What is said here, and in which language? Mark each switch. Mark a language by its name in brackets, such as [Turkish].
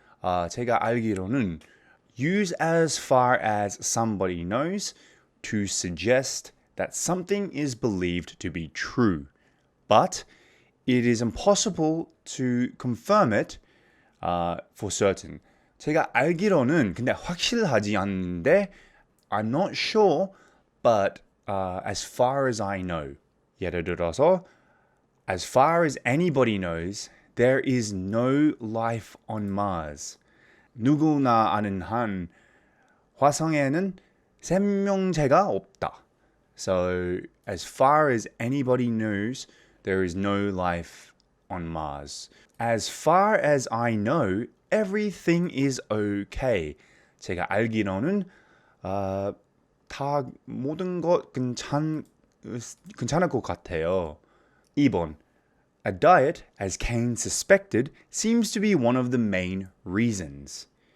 [Korean] 제가 알기로는, [English] use as far as somebody knows to suggest that something is believed to be true, but it is impossible to confirm it for certain. [Korean] 제가 알기로는, 근데 확실하지 않는데, [English] I'm not sure, but as far as I know. [Korean] 예를 들어서, [English] as far as anybody knows, there is no life on Mars. [Korean] 누구나 아는 한 화성에는 생명체가 없다. [English] So, as far as anybody knows, there is no life on Mars. As far as I know, everything is okay. [Korean] 제가 알기로는 다 모든 것 괜찮을 것 같아요. Ibon. [English] A diet, as Kane suspected, seems to be one of the main reasons.